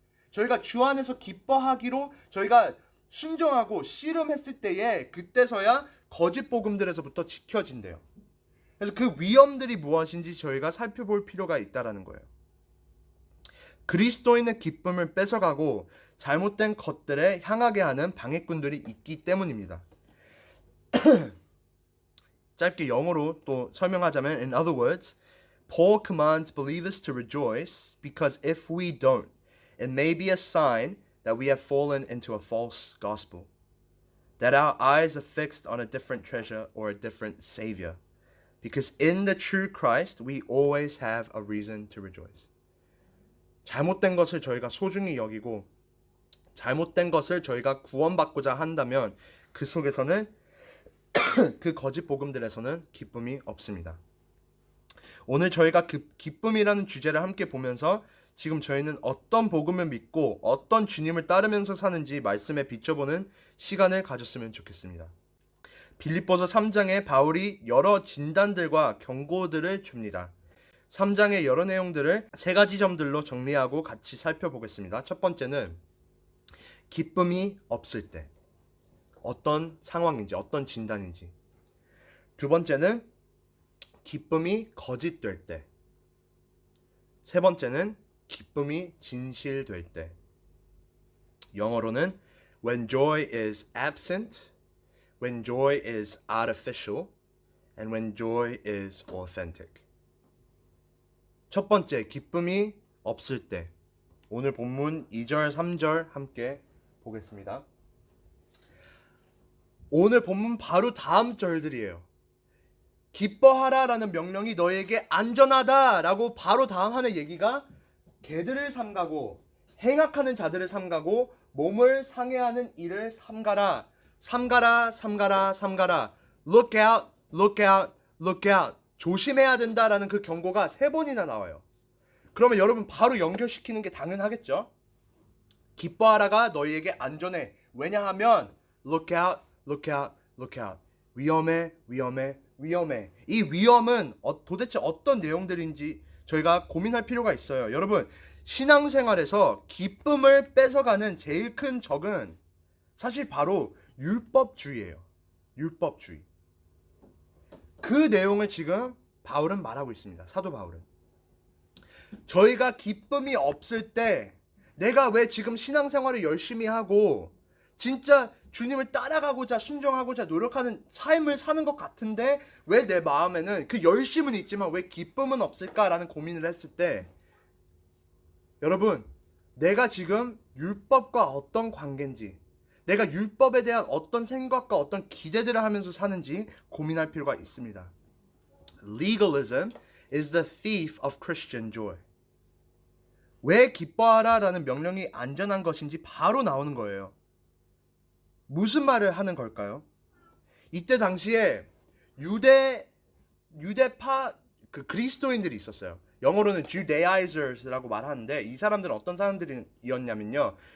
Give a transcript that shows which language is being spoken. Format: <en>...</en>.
<ko>저희가 주 안에서 기뻐하기로 저희가 순종하고 씨름했을 때에 그때서야 거짓 복음들에서부터 지켜진대요. 그래서 그 위험들이 무엇인지 저희가 살펴볼 필요가 있다라는 거예요. 그리스도인의 기쁨을 뺏어가고 잘못된 것들에 향하게 하는 방해꾼들이 있기 때문입니다. 짧게 영어로 또 설명하자면,</ko> <en>in other words, Paul commands believers to rejoice because if we don't, it may be a sign that we have fallen into a false gospel, that our eyes are fixed on a different treasure or a different savior, because in the true Christ we always have a reason to rejoice.</en> <ko>잘못된 것을 저희가 소중히 여기고 잘못된 것을 저희가 구원받고자 한다면 그 속에서는 그 거짓 복음들에서는 기쁨이 없습니다. 오늘 저희가 그 기쁨이라는 주제를 함께 보면서 지금 저희는 어떤 복음을 믿고 어떤 주님을 따르면서 사는지 말씀에 비춰보는 시간을 가졌으면 좋겠습니다. 빌립보서 3장에 바울이 여러 진단들과 경고들을 줍니다. 3장의 여러 내용들을 3가지 점들로 정리하고 같이 살펴보겠습니다. 첫 번째는 기쁨이 없을 때 어떤 상황인지 어떤 진단인지, 두 번째는 기쁨이 거짓될 때, 세 번째는 기쁨이 진실될 때. 영어로는</ko> <en>when joy is absent, when joy is artificial, and when joy is authentic.</en> <ko>첫 번째, 기쁨이 없을 때. 오늘 본문 2절, 3절 함께 보겠습니다. 오늘 본문 바로 다음 절들이에요. 기뻐하라라는 명령이 너에게 안전하다라고 바로 다음 하는 얘기가 개들을 삼가고 행악하는 자들을 삼가고 몸을 상해하는 일을 삼가라. 삼가라, 삼가라, 삼가라.</ko> <en>Look out, look out, look out.</en> <ko>조심해야 된다라는 그 경고가 3번이나 나와요. 그러면 여러분 바로 연결시키는 게 당연하겠죠? 기뻐하라가 너희에게 안전해. 왜냐하면</ko> <en>look out, look out, look out.</en> <ko>위험해, 위험해, 위험해. 이 위험은 도대체 어떤 내용들인지 저희가 고민할 필요가 있어요. 여러분, 신앙생활에서 기쁨을 뺏어가는 제일 큰 적은 사실 바로 율법주의예요. 율법주의. 그 내용을 지금 바울은 말하고 있습니다. 사도 바울은. 저희가 기쁨이 없을 때 내가 왜 지금 신앙생활을 열심히 하고 진짜 주님을 따라가고자 순종하고자 노력하는 삶을 사는 것 같은데 왜 내 마음에는 그 열심은 있지만 왜 기쁨은 없을까라는 고민을 했을 때 여러분, 내가 지금 율법과 어떤 관계인지, 내가 율법에 대한 어떤 생각과 어떤 기대들을 하면서 사는지 고민할 필요가 있습니다.</ko> <en>Legalism is the thief of Christian joy.</en> <ko>왜 기뻐하라라는 명령이 안전한 것인지 바로 나오는 거예요. 무슨 말을 하는 걸까요? 이때 당시에 유대파 그 그리스도인들이 있었어요. 영어로는 Judaizers라고 말하는데 이 사람들은 어떤 사람들이었냐면요.</ko>